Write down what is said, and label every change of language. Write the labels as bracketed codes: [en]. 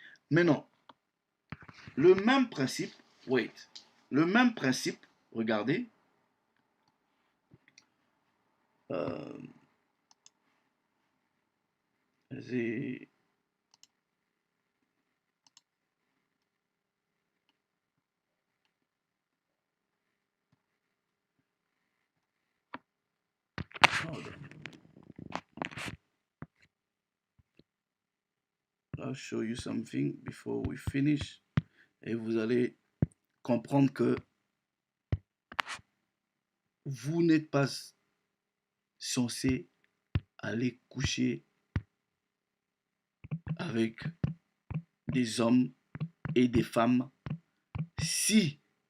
[fr] Maintenant, le même principe, [en] wait, [fr] le même principe, regardez, euh, c'est- [en] hold on. I'll show you something before we finish. [fr] Et vous allez comprendre que vous n'êtes pas censé aller coucher avec des hommes et des femmes si